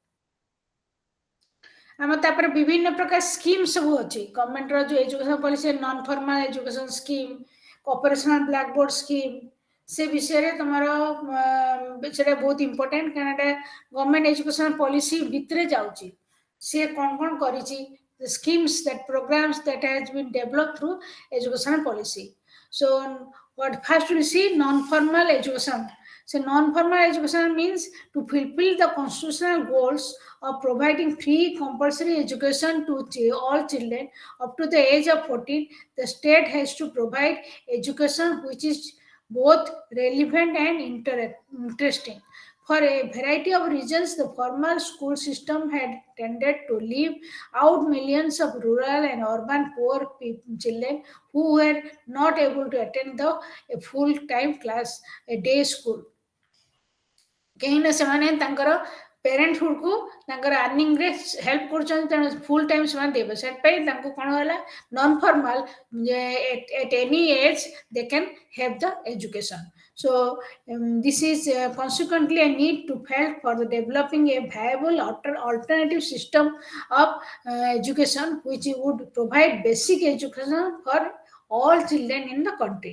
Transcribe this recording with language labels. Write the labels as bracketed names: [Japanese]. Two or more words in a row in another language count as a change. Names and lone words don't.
[Odia] ଆମର ତାପରେ ବିଭିନ୍ନ ପ୍ରକାର ସ୍କିମ୍ ସବୁ ଅଛି ଗଭର୍ଣ୍ଣମେଣ୍ଟର ଯୋଉ [English] education policy non formal education scheme, operational black board scheme, [Odia] ସେ ବିଷୟରେ ତମର ସେଟା ବହୁତ ଇମ୍ପୋର୍ଟାଣ୍ଟ କାରଣ ଏଟା [English] government education policy [Odia] ଭିତରେ ଯାଉଛି। ସିଏ କଣ କଣ କରିଛି, [English] the schemes that programs that has been developed through educational policy. So what first we see non-formal education. So non-formal education means to fulfill the constitutional goals of providing free compulsory education to all children up to the age of 14. The state has to provide education which is both relevant and interesting. For a variety of reasons, the formal school system had tended to leave out millions of rural and urban poor children who were not able to attend a full-time class, a day school. [Odia] କାହିଁକିନା ସେମାନେ ତାଙ୍କର ପ୍ୟାରେଣ୍ଟହୁଡ୍ କୁ ତାଙ୍କର ଆର୍ନିଂରେ ହେଲ୍ପ କରୁଛନ୍ତି, ତେଣୁ [English] full time [Odia] ସେମାନେ ଦେବେ। ସେଥିପାଇଁ ତାଙ୍କୁ କ'ଣ ହେଲା [English] non formal at any age they can have the education. So this is consequently a need to help for the developing a viable alternative system of education which would provide basic education for all children in the country.